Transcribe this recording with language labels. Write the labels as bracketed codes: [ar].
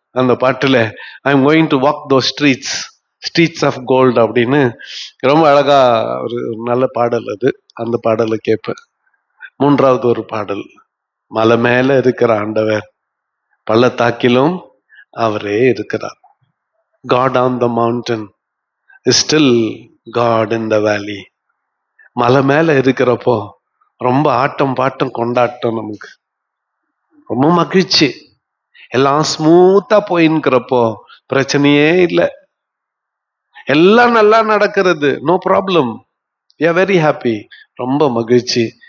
[ta] அந்த பாட்டுல [en] I am going to walk those streets of gold [ta] அப்படின்னு ரொம்ப அழகா ஒரு நல்ல பாடல் அது. அந்த பாடலை கேட்பேன். 3வது ஒரு பாடல், மலை மேல இருக்கிற ஆண்டவர், பள்ளத்தாக்கிலும் அவரே இருக்கிறார். [en] God on the mountain is still God in the valley. [ta] மலை மேல இருக்கிறப்போ ரொம்ப ஆட்டம் பாட்டம் கொண்டாட்டம், நமக்கு ரொம்ப மகிழ்ச்சி, எல்லாம் ஸ்மூத்தா போயின்னுக்கிறப்போ பிரச்சனையே இல்லை, எல்லாம் நல்லா நடக்கிறது, [en] no problem, we are very happy, [ta] ரொம்ப மகிழ்ச்சி.